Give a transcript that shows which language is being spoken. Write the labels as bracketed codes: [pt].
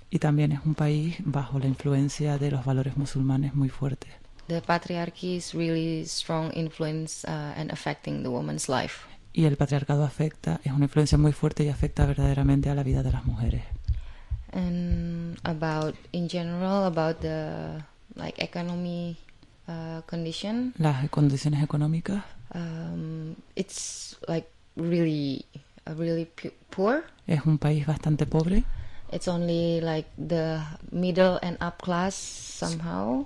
[es] Y también es un país bajo la influencia de los valores musulmanes muy fuertes. [en] The patriarchy is really strong influence and affecting the woman's life. [es] Y el patriarcado es una influencia muy fuerte y afecta verdaderamente a la vida de las mujeres. [en] And about, in general, about the like economy. Condition. [es] Las condiciones económicas. [en] It's like really, really poor. [es] Es un país bastante pobre. [en] It's only like the middle and up class somehow.